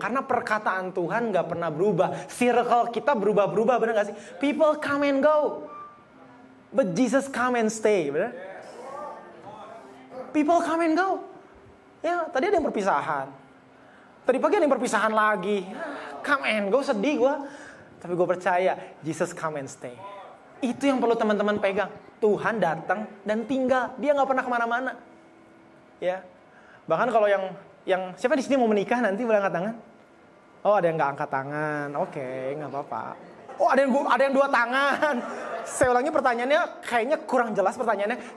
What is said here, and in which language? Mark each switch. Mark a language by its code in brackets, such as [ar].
[id] Karena perkataan Tuhan gak pernah berubah. Circle kita berubah-berubah, benar gak sih? [en] People come and go. But Jesus come and stay, [id] benar? [en] People come and go. [id] Ya, tadi ada yang perpisahan. Tadi pagi ada yang perpisahan lagi. [en] Come and go, [id] sedih gue. Tapi gue percaya, Jesus [en] come and stay. [id] Itu yang perlu teman-teman pegang. Tuhan datang dan tinggal. Dia gak pernah kemana-mana. Ya. Bahkan kalau yang siapa di sini mau menikah nanti boleh angkat tangan? Oh, ada yang nggak angkat tangan. Oke, nggak apa-apa. Oh, ada yang 2 tangan. Saya ulangi pertanyaannya, kayaknya kurang jelas pertanyaannya.